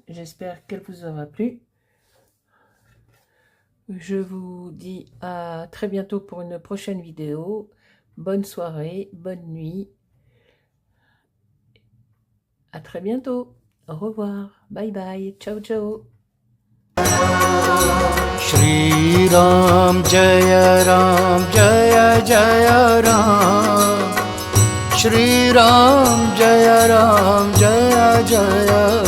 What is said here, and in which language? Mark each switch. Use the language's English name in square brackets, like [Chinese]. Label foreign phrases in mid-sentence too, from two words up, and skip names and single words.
[French] J'espère qu'elle vous aura plu. Je vous dis à très bientôt pour une prochaine vidéo. Bonne soirée, bonne nuit. À très bientôt. Au revoir. [English] Bye bye. [Italian] Ciao, ciao. [Sanskrit] Shri Ram Jaya Jaya Ram. Shri Ram Jaya Jaya